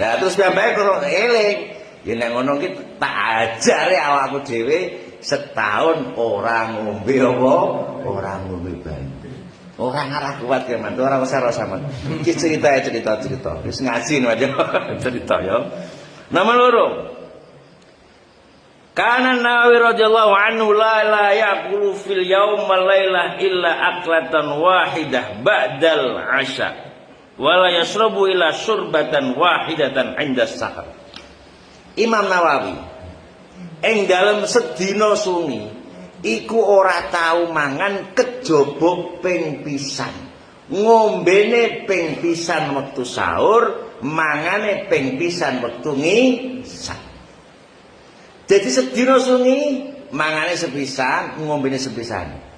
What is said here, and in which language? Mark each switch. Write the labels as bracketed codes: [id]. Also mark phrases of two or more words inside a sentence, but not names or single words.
[jv] Lah terus piyambake karo eling. Ya nek ngono ki tak ajare awakku dhewe setahun ora ngombe apa? Ora ngombe banyu. Ora ngarah kuat ya, Man. Ora usah man. Iki cerita. Wis ngaji aja cerita ya. Nomor loro. [ar] كان نووي رضي الله عنه لا يقول في اليوم والليلة إلا أكلة واحدة بعد العشاء. ولا يشرب إلا شربة واحدة عند سحر. [jv] Imam Nawawi ing dalem sedina sungi iku ora tau mangan kejaba ping pisan. Ngombene ping pisan wektu sahur, mangane ping pisan wektu ngisah. Jadi sedina sungi mangane sepisan, ngombene sepisan.